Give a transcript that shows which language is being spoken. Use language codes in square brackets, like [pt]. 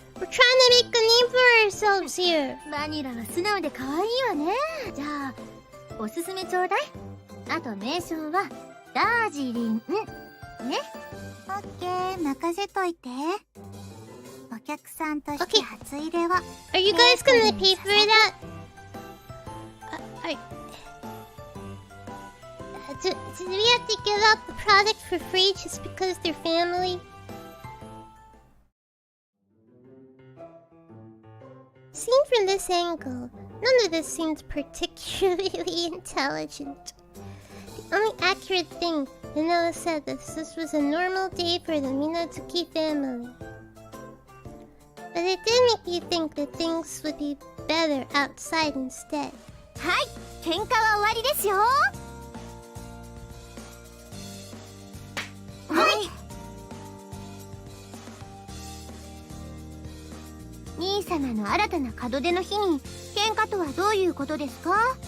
[en] We're trying to make a name for ourselves here. [ja] バニラは素直で可愛いわね。じゃあおすすめちょうだい。あと名称はダージリンね。オッケー、任せといて。お客さんとして初入れは [en] Are you guys gonna pay for that? Do we have to give out the product for free just because they're family? Seen from this angle, none of this seems particularly intelligent. The only accurate thing Vanilla said this was a normal day for the Minazuki family. But it did make me think that things would be better outside instead. [ja] はい、喧嘩は終わりですよ。はい。兄様の新たな門出の日に喧嘩とはどういうことですか？